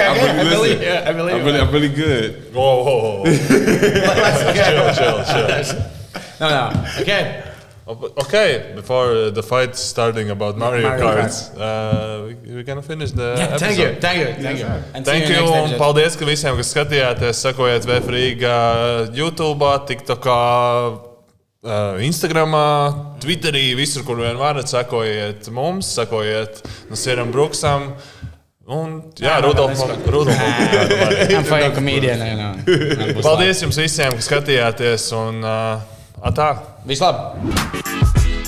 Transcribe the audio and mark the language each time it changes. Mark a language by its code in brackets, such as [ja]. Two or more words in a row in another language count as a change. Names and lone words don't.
[en] I'm really I believe I'm really good. Whoa. Chill. No. Okay. Okay, before the fight starting about Mario Kart, we're gonna finish the episode. Thank you. And Thank you, [lv] un paldies, ka visiem, kas skatījāties, sekojiet VEF Rīga YouTube, TikTokā, Instagramā, Twitterī, visur, kur vien varat, sekojiet mums, sekojiet Nysier Brooksam. Un, Rudolfam. [en] I'm funny comedian, I know. [lv] Paldies jums visiem, ka skatījāties, un atā. Vislabāk!